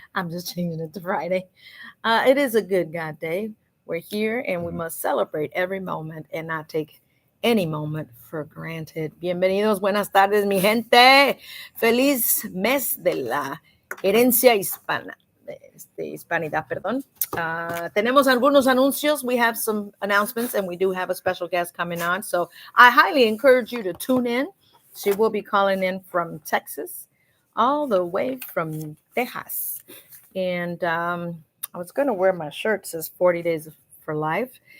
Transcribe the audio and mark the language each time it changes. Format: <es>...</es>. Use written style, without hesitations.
<en>I'm just changing it to Friday. It is a good God day. We're here and we must celebrate every moment and not take any moment for granted.</en> <es>Bienvenidos, buenas tardes, mi gente. Feliz mes de la herencia hispana. Hispanidad, perdón. Tenemos algunos anuncios.</es> <en>We have some announcements and we do have a special guest coming on. So I highly encourage you to tune in. She will be calling in from Texas, all the way from Texas. And I was going to wear my shirt. It says 40 Days for Life.</en>